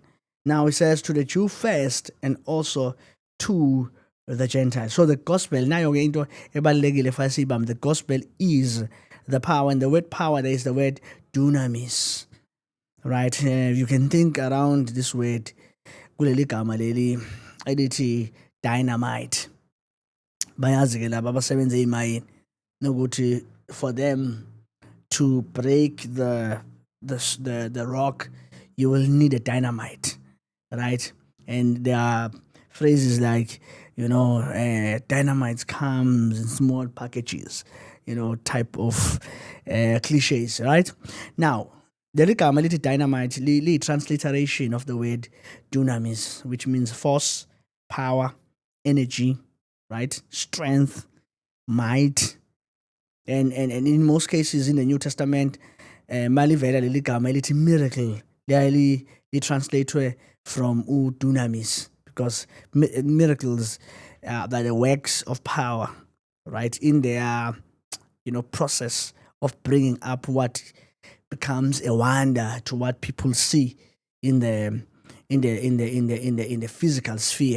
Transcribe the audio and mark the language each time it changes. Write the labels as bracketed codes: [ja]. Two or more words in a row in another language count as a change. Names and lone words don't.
[en] Now it says to the Jew first and also to the Gentiles. So the gospel, now you're going to the gospel is the power, and the word power there is the word dunamis. Right? You can think around this word [zu] kuleli gama leli elithi [en] dynamite. [zu] Bayazi ke laba abasebenza emayini nokuthi [en] for them to break the rock, you will need a dynamite, right? And there are phrases like, dynamite comes in small packages, type of cliches, right? Now, the [zu] ligama lithi [en] dynamite transliteration of the word dunamis, which means force, power, energy, right? Strength, might. And in most cases in the New Testament, [zu] malivela leli gama lithi [en] miracle, li translate from dunamis, because miracles are the works of power, right? In their process of bringing up what becomes a wonder to what people see in the physical sphere.